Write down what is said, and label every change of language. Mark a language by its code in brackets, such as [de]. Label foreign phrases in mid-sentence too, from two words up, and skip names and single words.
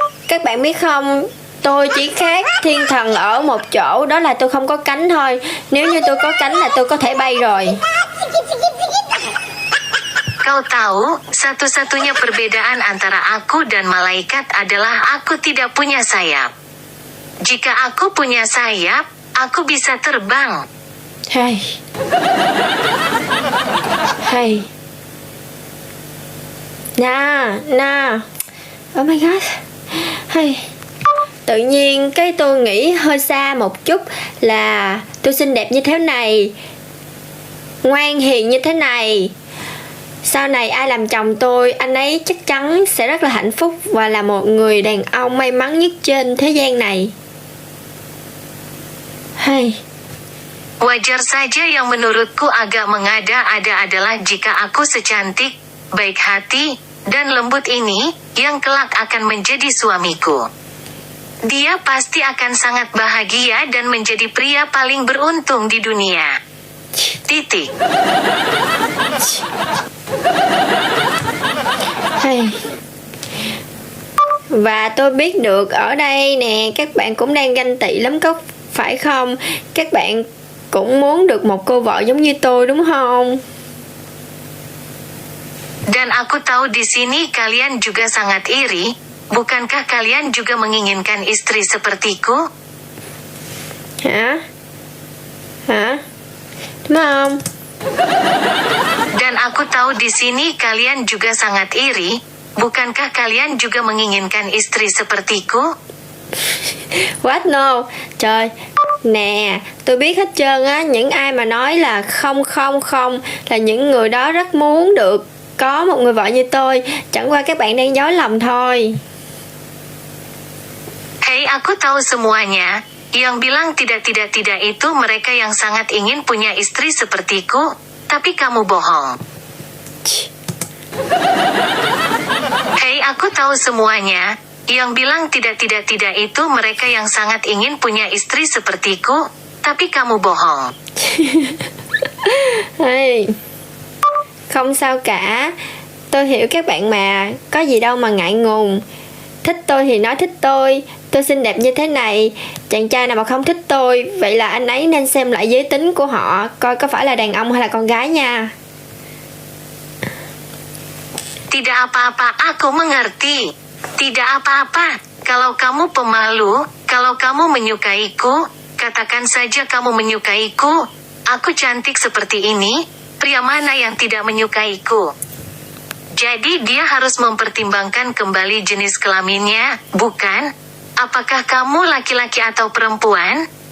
[vi] các bạn biết không, tôi chỉ khác thiên thần ở một chỗ, đó là tôi không có cánh thôi. Nếu như tôi có cánh là tôi có thể bay rồi. [id] Kau tahu, satu-satunya perbedaan antara aku dan malaikat adalah aku tidak punya sayap. Jika aku punya sayap, aku bisa terbang. [vi] Hay. Hay. Nè. [en] Oh my god. [vi] Hay. Tự nhiên cái tôi nghĩ hơi xa một chút là tôi xinh đẹp như thế này, ngoan hiền như thế này, sau này ai làm chồng tôi, anh ấy chắc chắn sẽ rất là hạnh phúc và là một người đàn ông may mắn nhất trên thế gian này. Hay. [id] Wajar saja yang menurutku agak mengada-ada adalah jika aku secantik, baik hati, dan lembut ini, yang kelak akan menjadi suamiku. Dia pasti akan sangat bahagia dan menjadi pria paling beruntung di dunia. Titik. [vi] Hay. Và tôi biết được ở đây nè, các bạn cũng đang ganh tị lắm có phải không? Các bạn cũng muốn được một cô vợ giống như tôi đúng không? [id] Dan aku tahu di sini kalian juga sangat iri. Bukankah kalian juga menginginkan istri sepertiku? [vi] Hả? Đúng không? [id] Dan aku tahu di sini kalian juga sangat iri. Bukankah kalian juga menginginkan istri sepertiku? [en] What no? [vi] Trời, nè, tôi biết hết trơn á, những ai mà nói là không là những người đó rất muốn được có một người vợ như tôi, chẳng qua các bạn đang dối lòng thôi. [id] Hei, aku tahu semuanya. Yang bilang tidak itu mereka yang sangat ingin punya istri sepertiku, tapi kamu bohong. Hei, aku tahu semuanya. Yang bilang tidak itu mereka yang sangat ingin punya istri sepertiku, tapi kamu bohong. [en] Hey. [vi] Không sao cả, tôi hiểu các bạn mà, có gì đâu mà ngại ngùng. Thích tôi thì nói thích tôi xinh đẹp như thế này, chàng trai nào mà không thích tôi, vậy là anh ấy nên xem lại giới tính của họ, coi có phải là đàn ông hay là con gái nha. [id] Tidak apa-apa, aku mengerti. Tidak apa-apa, kalau kamu pemalu, kalau kamu menyukaiku, katakan saja kamu menyukaiku. Aku cantik seperti ini, pria mana yang tidak menyukaiku? Jadi dia harus mempertimbangkan kembali jenis kelaminnya, bukan? Apakah kamu laki-laki atau perempuan?